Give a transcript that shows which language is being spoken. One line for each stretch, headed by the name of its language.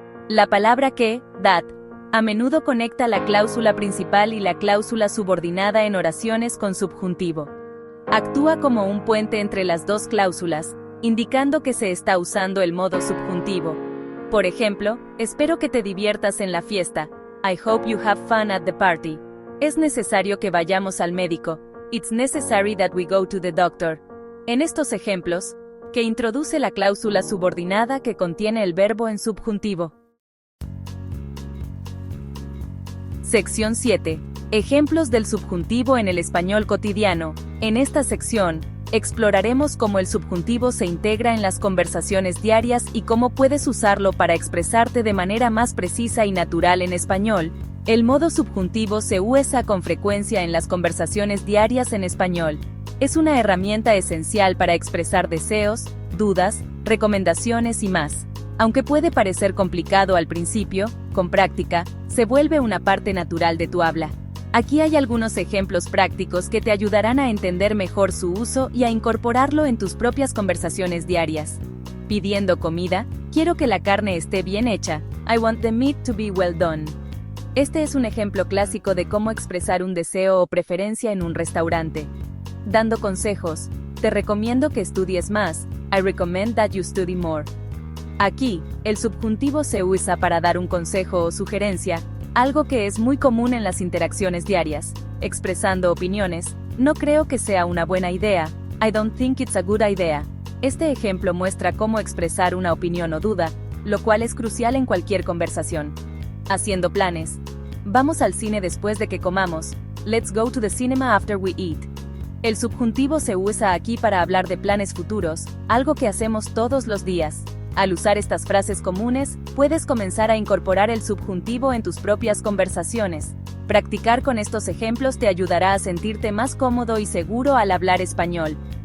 Spanish: La palabra que, that, a menudo conecta la cláusula principal y la cláusula subordinada en oraciones con subjuntivo. Actúa como un puente entre las dos cláusulas, indicando que se está usando el modo subjuntivo. Por ejemplo, espero que te diviertas en la fiesta.
English: I hope you have fun at the party.
Spanish: Es necesario que vayamos al médico.
English: It's necessary that we go to the doctor.
Spanish: En estos ejemplos, que introduce la cláusula subordinada que contiene el verbo en subjuntivo. Sección 7. Ejemplos del subjuntivo en el español cotidiano. En esta sección, exploraremos cómo el subjuntivo se integra en las conversaciones diarias y cómo puedes usarlo para expresarte de manera más precisa y natural en español. El modo subjuntivo se usa con frecuencia en las conversaciones diarias en español. Es una herramienta esencial para expresar deseos, dudas, recomendaciones y más. Aunque puede parecer complicado al principio, con práctica, se vuelve una parte natural de tu habla. Aquí hay algunos ejemplos prácticos que te ayudarán a entender mejor su uso y a incorporarlo en tus propias conversaciones diarias. Pidiendo comida, quiero que la carne esté bien hecha.
English: I want the meat to be well done.
Spanish: Este es un ejemplo clásico de cómo expresar un deseo o preferencia en un restaurante. Dando consejos, te recomiendo que estudies más.
English: I recommend that you study more.
Spanish: Aquí, el subjuntivo se usa para dar un consejo o sugerencia, algo que es muy común en las interacciones diarias, expresando opiniones. No creo que sea una buena idea.
English: I don't think it's a good idea.
Spanish: Este ejemplo muestra cómo expresar una opinión o duda, lo cual es crucial en cualquier conversación. Haciendo planes. Vamos al cine después de que comamos.
English: Let's go to the cinema after we eat.
Spanish: El subjuntivo se usa aquí para hablar de planes futuros, algo que hacemos todos los días. Al usar estas frases comunes, puedes comenzar a incorporar el subjuntivo en tus propias conversaciones. Practicar con estos ejemplos te ayudará a sentirte más cómodo y seguro al hablar español.